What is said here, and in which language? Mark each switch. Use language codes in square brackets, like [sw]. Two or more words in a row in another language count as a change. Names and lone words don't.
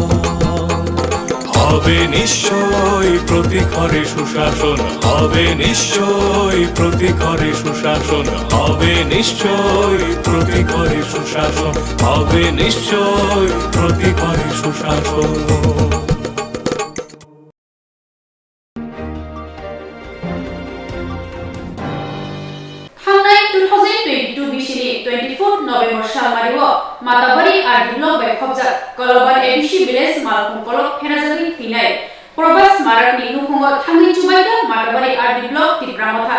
[bn] হবে নিশ্চয়ই প্রতি ঘরে সুশাসন, হবে নিশ্চয়ই প্রতি ঘরে সুশাসন, হবে নিশ্চয়ই প্রতি ঘরে সুশাসন, হবে নিশ্চয়ই প্রতি ঘরে সুশাসন। [trp] थांनाय 2022 बिसिनि 24 नभेम्बर सालमारिव माताबारि आरडि ब्लक बाय खबजा कलबान एडिसि विलेज मालकुम कलक फेनाजानि थैनाय प्रबास माराकनि नुखुङाव थाङै जुबायदा माताबारि आरडि ब्लक तिप्रामथा।